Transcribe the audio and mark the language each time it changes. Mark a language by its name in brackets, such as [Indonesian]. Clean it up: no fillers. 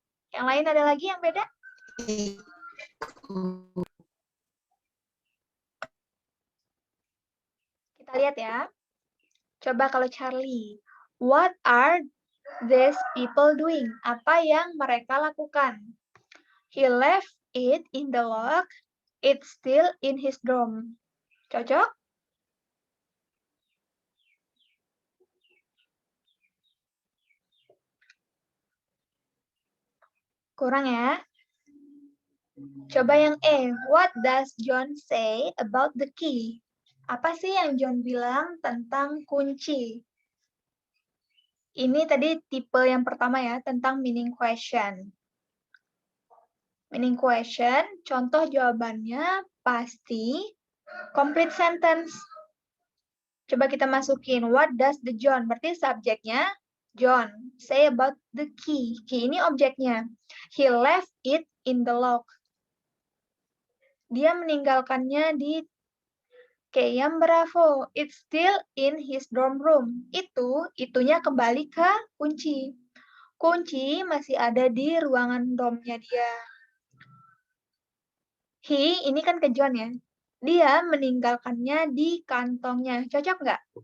[Indonesian] Yang lain ada lagi yang beda? Kita lihat ya. Coba kalau Charlie. [English] What are these people doing? [Indonesian] Apa yang mereka lakukan? [English] He left it in the lock. It's still in his dorm. [Indonesian] Cocok? Kurang ya? Coba yang E. [English] What does John say about the key? [Indonesian] Apa sih yang John bilang tentang kunci? Ini tadi tipe yang pertama ya, tentang [English] meaning question. Meaning question, [Indonesian] contoh jawabannya pasti [English] complete sentence. [Indonesian] Coba kita masukin, [English] what does the John? [Indonesian] Berarti subjeknya John. [English] Say about the key. [Indonesian] Key ini objeknya. [English] He left it in the lock. [Indonesian] Dia meninggalkannya di yang Bravo. [English] It's still in his dorm room. [Indonesian] Itunya kembali ke kunci. Kunci masih ada di ruangan dormnya dia. He, ini kan ke John ya. Dia meninggalkannya di kantongnya. Cocok nggak?